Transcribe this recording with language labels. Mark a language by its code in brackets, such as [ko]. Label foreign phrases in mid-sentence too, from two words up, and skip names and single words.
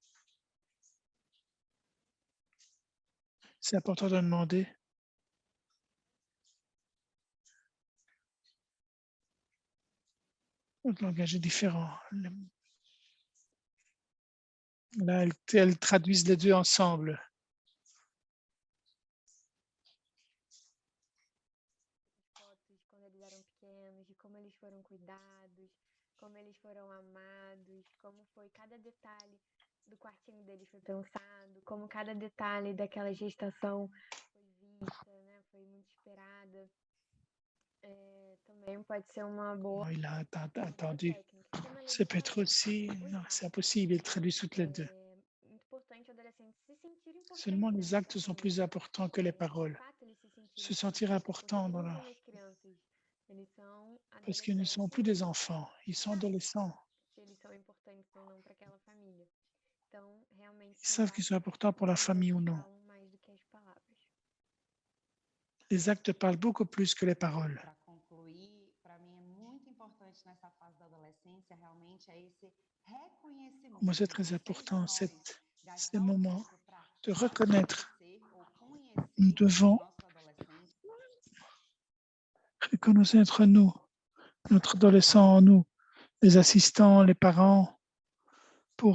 [fr] C'est important de demander. Notre langage est différent. Là, elles traduisent les deux ensemble. [pt] Quando eles eram pequenos, de como eles foram cuidados, como eles foram amados, como foi cada detalhe do quartinho deles foi pensado, como cada detalhe daquela gestação foi vista, né? Foi muito esperada. Também pode ser uma boa [fr] Il a attendu. [pt] técnica. Porque na [fr] C'est [pt] legítima [fr] peut-être aussi, non, c'est impossible, il traduit toutes les deux. [pt] muito importante o adolescente se sentir importante [fr] Seulement les [pt] dentro da [fr] actes sont plus [pt] família. [fr] importants que les [pt] De [fr] paroles. [pt] fato, eles se sentirem [fr] Se sentir [pt] importantes, porque [fr] important [pt] eles [fr] dans [pt] não [fr] la... [pt] são mais crianças, eles são [fr] Parce qu'ils ne sont [pt] adolescentes [fr] plus des enfants, ils sont adolescents. [pt] se eles são importantes ou não para aquela família. Então, realmente, [fr] Ils savent qu'ils sont importants pour la [pt] os [fr] famille ou [pt] gestos [fr] non. [pt] falam mais do que as palavras. [fr] Les actes parlent beaucoup plus que les paroles. [pt] Para concluir, para mim é muito importante nessa fase da adolescência realmente é esse reconhecimento. [fr] Moi, c'est très important, ces moments de reconnaître. Nous devons reconnaître nous, notre adolescent en nous, les assistants, les parents, pour